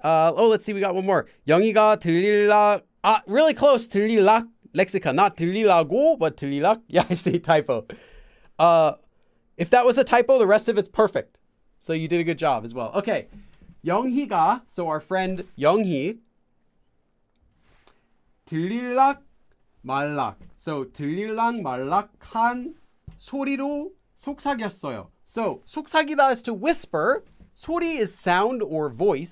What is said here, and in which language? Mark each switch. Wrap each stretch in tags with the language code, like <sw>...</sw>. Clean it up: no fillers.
<en>Let's see. We got one more. 영희가 들릴라. Really close. 들릴락 lexicon. Not 들리라고, but 들릴락. Yeah, I see. Typo. If that was a typo, the rest of it's perfect. So you did a good job as well. Okay. 영희가, so our friend 영희. 들릴락 말락.</en> <ko>So 들릴랑 말락한 소리로 속삭였어요.</ko> <en>So 속삭이다 is to whisper. 소리 is sound or voice.</en>